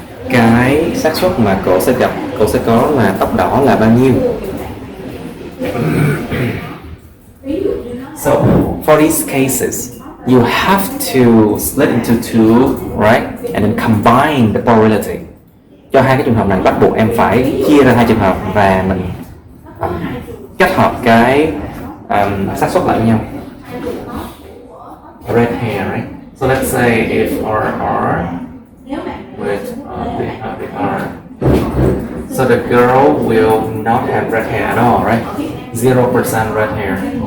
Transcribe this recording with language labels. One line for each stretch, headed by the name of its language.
Vietnamese: Cái xác suất mà cô sẽ có là tóc đỏ là bao nhiêu?
English: So for these cases, you have to split into two, right? And then combine the probability.
Vietnamese: Cho hai cái trường hợp này bắt buộc em phải chia ra hai trường hợp và mình kết hợp cái xác suất lại với nhau.
English: Red hair, right? So let's say if R with big R, so the girl will not have red hair at all, right? 0% red hair.